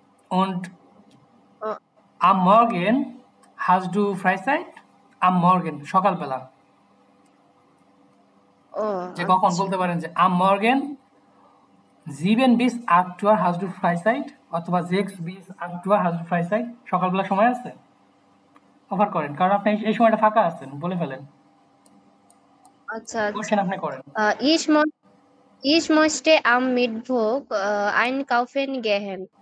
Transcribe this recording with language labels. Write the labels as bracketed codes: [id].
[de] Und am Morgen hast du Freizeit? Am Morgen, [bn] সকালবেলা। ও যে কখন বলতে পারেন যে [de] am Morgen 7 bis 8 Uhr hast du Freizeit [bn] অথবা [de] 6 bis 8 Uhr hast du Freizeit, [bn] সকালবেলা সময় আছে? অফার করেন, কারণ আপনি এই সময়টা ফাঁকা আছেন, বলে ফেলেন। আচ্ছা কোশ্চেন আপনি করেন। [de] Ich möchte am Mittwoch einkaufen gehen.